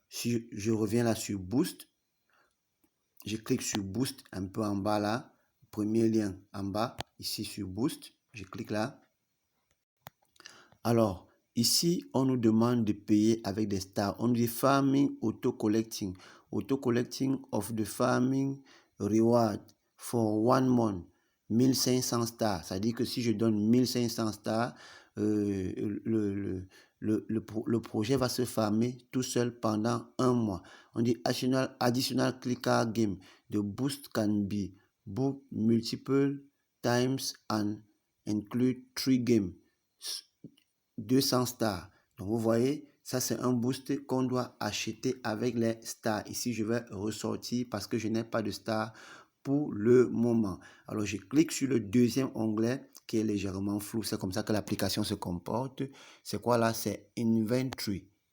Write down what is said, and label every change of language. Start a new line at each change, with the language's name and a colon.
French: Si je reviens là sur Boost, je clique sur Boost un peu en bas là. Premier lien en bas, ici sur Boost, je clique là. Alors, ici, on nous demande de payer avec des stars. On dit Farming Auto-Collecting.
English: Auto-Collecting of the Farming Reward for 1 month. 1500 stars.
French: Ça dit que si je donne 1500 stars, le projet va se farmer tout seul pendant 1 mois. On dit
English: additional clicker game. The boost can be booked multiple times and include 3 games. 200 stars.
French: Donc, vous voyez, ça, c'est un boost qu'on doit acheter avec les stars. Ici, je vais ressortir parce que je n'ai pas de stars pour le moment. Alors, je clique sur le deuxième onglet qui est légèrement flou. C'est comme ça que l'application se comporte. C'est quoi là? C'est Inventory.